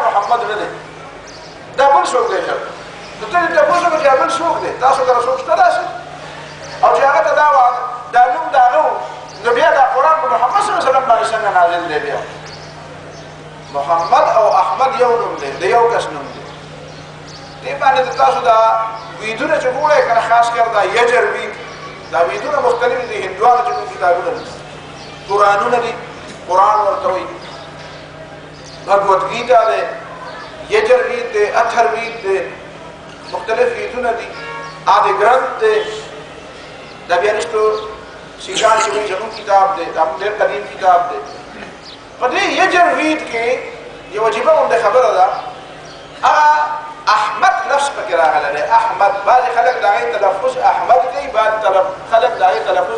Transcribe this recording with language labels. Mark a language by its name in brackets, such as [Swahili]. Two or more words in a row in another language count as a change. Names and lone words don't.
[Pashto] محمد نه دی دا بل څوک دی نو ته دې تاسو کې بل څوک دی تاسو دا څوک شته داسې او چې هغه ته دا نوم دا نو بیا دا قرآن په محمد صلی الله علیه وسلم باندې څنګه نازل دی بیا محمد او احمد یو نوم دی د یو کس نوم دی دې باندې تاسو دا ویدونه چې ګورئ کنه خاص کر دا یجر وید دا ویدونه مختلف دي هندوانو چې کوم کتابونه دي قرآنونه دي قرآن ورته وایي بھگوت گیتا دے یجر وید دے اتھر وید دے مختلف ویدونه دي آدھے گرنتھ دے دا بیا نشتو سیشان چې وایي زمون کتاب دی دا ډېر قدیم کتاب دی په دې یجر وید کې یو عجیبه غونډه خبره ده هغه احمد لفظ پکې راغلی دی احمد بعضې خلک د هغې تلفظ احمد کوي بعض خلک د هغې تلفظ